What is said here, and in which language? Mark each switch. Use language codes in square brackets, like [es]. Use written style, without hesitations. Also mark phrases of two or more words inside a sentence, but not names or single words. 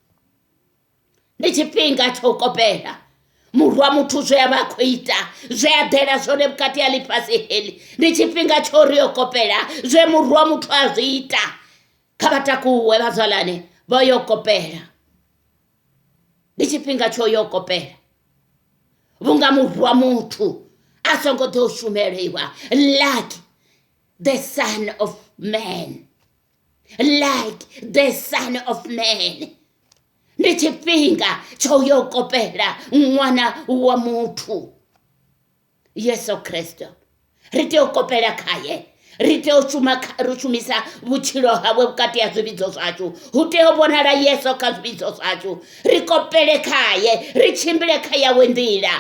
[ve] Ndi tshifhinga tsha u kopela murwa muthu zwe a vha khou ita, zwe a ḓela zwone vhukati ha ḽifhasi heḽi. Ndi tshifhinga tsho ri yo kopela zwe murwa muthu a zwi ita. Kha vha takuwe vhazwalane, vho yo kopela. Ndi tshifhinga tsho yo kopela vhunga murwa muthu a songo ḓo shumeliwa. [en] Like the Son of Man, like the Son of Man. [ve] Ndi tshifhinga tsho yo kopela ṅwana wa muthu Yesu Kristo. Ri tea u kopela khaye, ri tea u shumisa vhutshilo hawe vhukati ha zwivhidzo zwashu. Hu tea u vhonala Yesu kha zwivhidzo zwashu. Ri kopele khaye, ri tshimbile kha yawe nḓila.